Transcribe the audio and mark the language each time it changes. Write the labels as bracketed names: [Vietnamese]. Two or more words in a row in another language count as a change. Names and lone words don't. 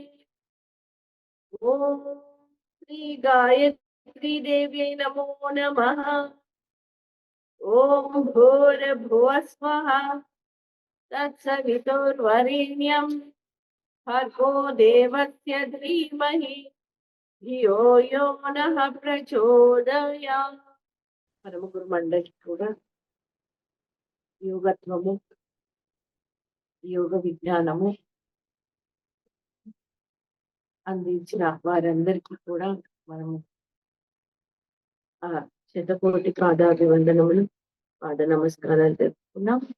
[Sanskrit] ॐ श्री गायत्री देव्यै नमो नमः। ॐ भूर्भुवः स्वः तत्सवितुर्वरेण्यं भर्गो देवस्य धीमहि ధియో యో నః ప్రచోదయాత్. [Telugu] పరమ గురు మండలికి కూడా యోగత్వము, యోగ విజ్ఞానము అందించిన వారందరికీ కూడా మనము ఆ శతకోటి పాదాభివందనములు, పాద నమస్కారాలు తెలుపుకున్నాం.